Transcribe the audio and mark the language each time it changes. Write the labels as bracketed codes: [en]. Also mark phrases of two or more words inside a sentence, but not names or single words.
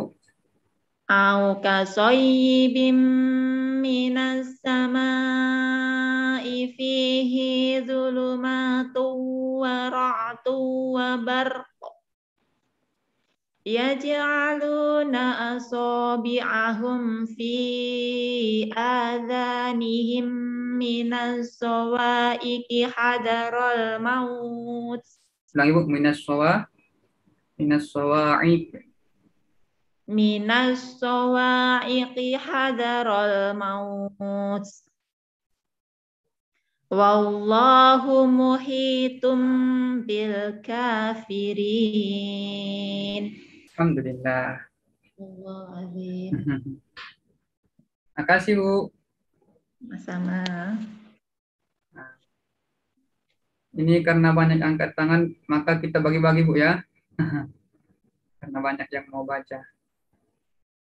[ar] أو كصيب من السماء فيه ظلمات ورعد وبرق يجعلون أصابعهم في آذانهم من الصواعق حذر الموت. [id] Lagi Bu, [ar] من الصواعق. من الصواعق حذر الموت. والله محيط بالكافرين. Alhamdulillah. Allahuazim. [id] Makasih Bu. Sama. Ini karena banyak angkat tangan, maka kita bagi-bagi Bu ya. Karena banyak yang mau baca.